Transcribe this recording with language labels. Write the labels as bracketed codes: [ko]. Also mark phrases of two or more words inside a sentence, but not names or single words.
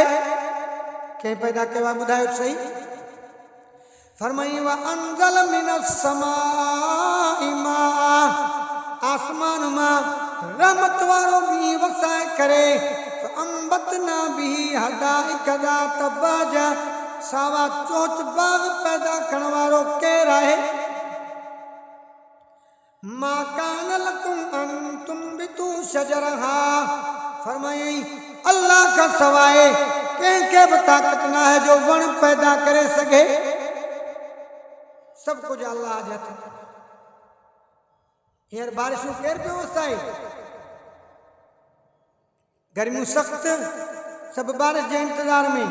[sd] कंहिं पैदा कयो आहे ॿुधायो सही? फरमाई [ar] وأنزل من السماء ماء, [sd] आसमान मां रहमत वारो मींहुं वसाए करे [ar] أنبتنا به حدائق ذات بهجة, [sd] सावा चोच बाग पैदा करण वारो केरु आहे? [ar] ما كان لكم أن تنبتوا شجرها, [sd] फरमाई अल्लाह का सवाए कंहिंखे बि ताक़त न आहे जो वण पैदा करे सघे। सब कुछ अल्लाह जे हथ में। हींअर बारिशूं केरु पियो वसाए? गर्मियूं सख़्त, सब बारिश जे इंतज़ार में।